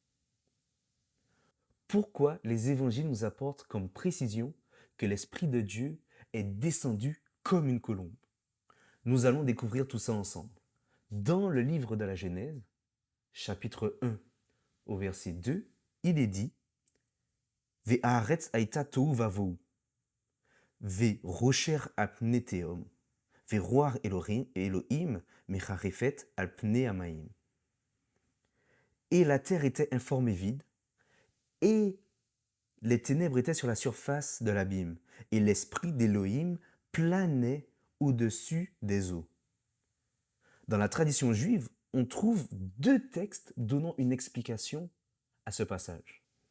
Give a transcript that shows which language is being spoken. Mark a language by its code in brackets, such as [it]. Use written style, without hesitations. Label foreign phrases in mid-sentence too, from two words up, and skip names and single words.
[fr] Pourquoi les évangiles nous apportent comme précision que l'Esprit de Dieu est descendu comme une colombe? Nous allons découvrir tout ça ensemble. Dans le livre de la Genèse, chapitre 1 au verset 2, il est dit [he] והארץ היתה תהו ובהו וחשך על פני תהום ורוח אלהים מרחפת על פני המים. [fr] Et la terre était informe et vide, et les ténèbres étaient sur la surface de l'abîme, et l'esprit d'Élohim planait au-dessus des eaux. Dans la tradition juive, on trouve deux textes donnant une explication à ce passage.